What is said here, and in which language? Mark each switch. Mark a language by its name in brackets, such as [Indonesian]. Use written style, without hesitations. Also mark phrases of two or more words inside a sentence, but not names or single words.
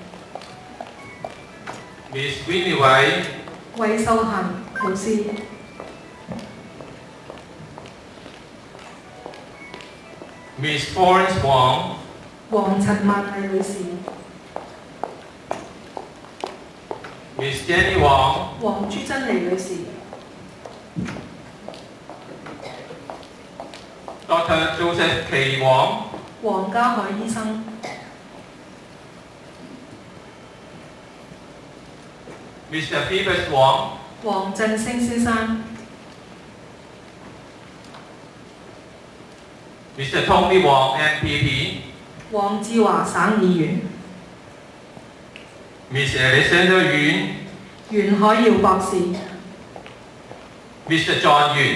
[English] Miss Winnie Wei， [Cantonese] 韋秀嫻老師 [English] Miss Florence Wong， [Cantonese] 黃陳曼麗女士 [English] Miss Jenny Wong， [Cantonese] 黃朱珍妮女士 [English] Dr. Joseph K. Wong， [Cantonese] 黃家海醫生 [English] Mr. Phoebus Wong， [Cantonese] 黃振星先生 [English] Mr. Tony Wong MPP， [Cantonese] 黃志華省議員 [English] Miss Alexander Yun， [Cantonese] 袁海耀博士 [English] Mr. John Yun，